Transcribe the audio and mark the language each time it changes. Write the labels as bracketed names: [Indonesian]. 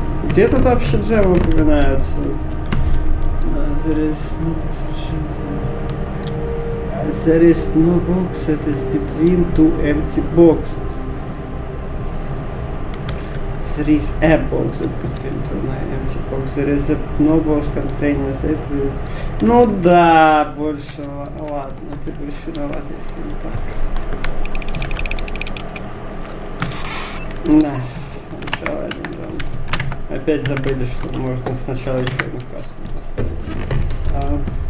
[Russian] Где тут вообще джемы упоминаются? [English] There is no box that is between two empty boxes. There is a box that is between two empty boxes. There is a no box containing that box. [Russian] Ну да, больше... Ладно, ты будешь виноват, если не так. Да, давай, Джон. Опять забыли, что можно сначала еще одну красную поставить.